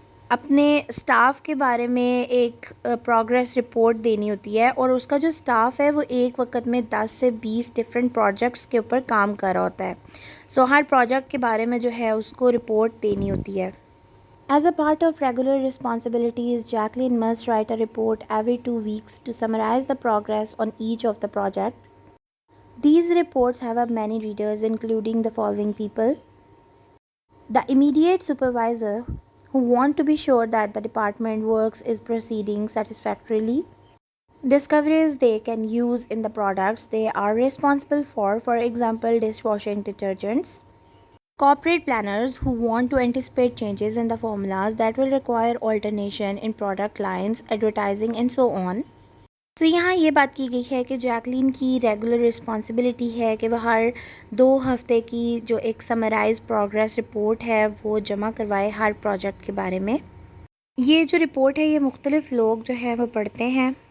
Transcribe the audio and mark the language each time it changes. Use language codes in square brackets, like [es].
[ur] اپنے اسٹاف کے بارے میں ایک پروگریس رپورٹ دینی ہوتی ہے، اور اس کا جو اسٹاف ہے وہ ایک وقت میں 10 سے 20 ڈفرینٹ پروجیکٹس کے اوپر کام کر رہا ہوتا ہے۔ سو ہر پروجیکٹ کے بارے میں جو ہے اس کو رپورٹ دینی ہوتی ہے۔ [en] As a part of regular responsibilities, Jacqueline must write a report every 2 weeks to summarize the progress on each of the project. These reports have many readers, including the following people: the immediate supervisor, who want to be sure that the department works is proceeding satisfactorily. Discoveries they can use in the products they are responsible for example, dishwashing detergents. Corporate planners, who want to anticipate changes in the formulas that will require alternation in product lines, advertising and so on. [ur] تو یہاں یہ بات کی گئی ہے کہ Jacqueline کی regular responsibility ہے کہ وہ ہر 2 ہفتے کی جو ایک سمرائز پروگریس رپورٹ ہے وہ جمع کروائے ہر پروجیکٹ کے بارے میں۔ یہ جو رپورٹ ہے یہ مختلف لوگ جو ہے وہ پڑھتے ہیں،